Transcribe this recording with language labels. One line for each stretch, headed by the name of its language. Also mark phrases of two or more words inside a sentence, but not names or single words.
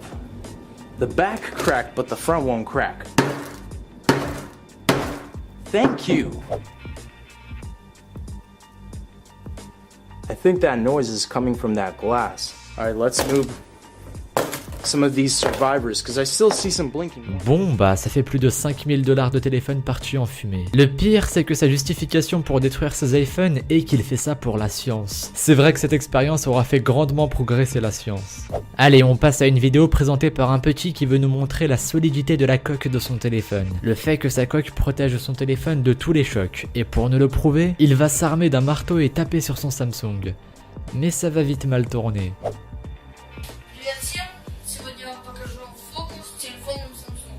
English: The back cracked, but the front won't crack. Thank you. I think that noise is coming from that glass. All right, let's move some of these survivors, because I still see some blinking.
French: Bon bah ça fait plus de 5000 $ de téléphone partis en fumée. Le pire c'est que sa justification pour détruire ses iPhones est qu'il fait ça pour la science. C'est vrai que cette expérience aura fait grandement progresser la science. Allez, on passe à une vidéo présentée par un petit qui veut nous montrer la solidité de la coque de son téléphone. Le fait que sa coque protège son téléphone de tous les chocs. Et pour nous le prouver, il va s'armer d'un marteau et taper sur son Samsung. Mais ça va vite mal tourner.
Russian: Сегодня я вам покажу фокус с телефоном Samsung.